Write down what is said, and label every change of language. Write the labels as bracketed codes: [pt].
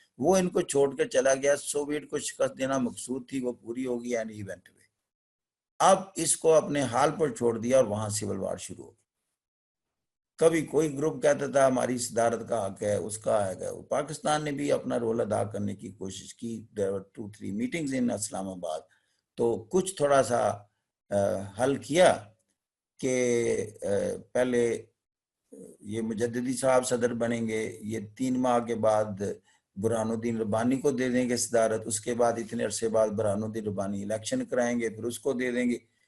[ur] وہ ان کو چھوڑ کر چلا گیا. سوویٹ کو شکست دینا مقصود تھی، وہ پوری ہوگی [en] And he went away. [ur] اب اس کو اپنے حال پر چھوڑ دیا اور وہاں سول وار شروع ہو گئی. کبھی کوئی گروپ کہتا تھا ہماری صدارت کا حق ہے، اس کا حق ہے. پاکستان نے بھی اپنا رول ادا کرنے کی کوشش کی. [en] there were 2-3 meetings in Islamabad. [ur] تو کچھ تھوڑا سا حل کیا کہ پہلے یہ مجددی صاحب صدر بنیں گے، یہ 3 ماہ کے بعد برہان الدین ربانی کو دے دیں گے صدارت، اس کے بعد اتنے عرصے بعد برہان الدین ربانی الیکشن کرائیں گے، پھر اس کو دے دیں گے.